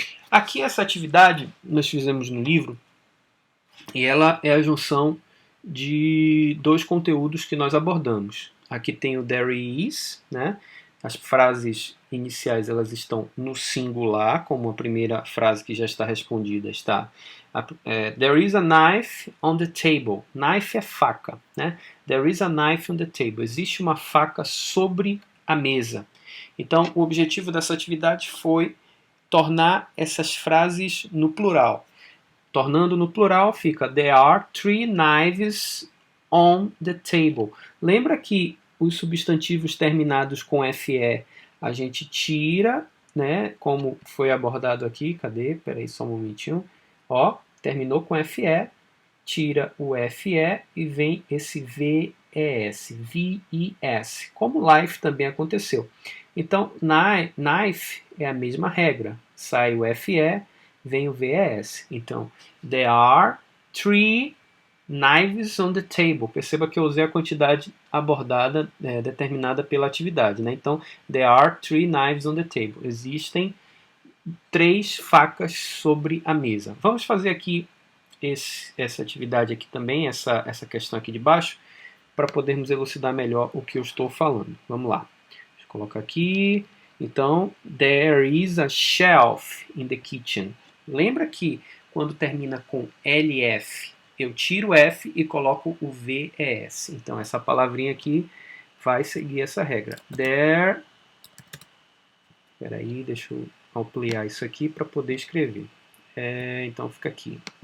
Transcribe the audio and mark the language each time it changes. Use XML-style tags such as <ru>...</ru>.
<pt>Aqui, essa atividade nós fizemos no livro, e ela é a junção de dois conteúdos que nós abordamos. Aqui tem o</pt> <en>there is,</en> <pt>né? As frases iniciais elas estão no singular, como a primeira frase que já está respondida está.</pt> <en>There is a knife on the table.</en> <pt>Knife é faca, né?</pt> <en>There is a knife on the table.</en> <pt>Existe uma faca sobre a mesa. Então, o objetivo dessa atividade foi tornar essas frases no plural. Tornando no plural, fica</pt> <en>There are 3 knives on the table.</en> <pt>Lembra que os substantivos terminados com FE a gente tira, né? Como foi abordado aqui. Cadê? Peraí, só um momentinho. Ó, terminou com FE, tira o FE e vem esse VES, VES. Como life também aconteceu. Então, knife é a mesma regra. Sai o FE, vem o VES.</pt> <en>Então, there are 3 knives on the table.</en> <pt>Perceba que eu usei a quantidade abordada, determinada pela atividade, né?</pt> <en>Então, there are 3 knives on the table.</en> <pt>Existem 3 facas sobre a mesa. Vamos fazer aqui essa atividade aqui também, essa questão aqui de baixo, para podermos elucidar melhor o que eu estou falando. Vamos lá. Deixa eu colocar aqui.</pt> <en>Então, there is a shelf in the kitchen.</en> <pt>Lembra que quando termina com LF, eu tiro o F e coloco o VES. Então, essa palavrinha aqui vai seguir essa regra. There... Peraí, deixa eu ampliar isso aqui para poder escrever. Então, fica aqui.</pt>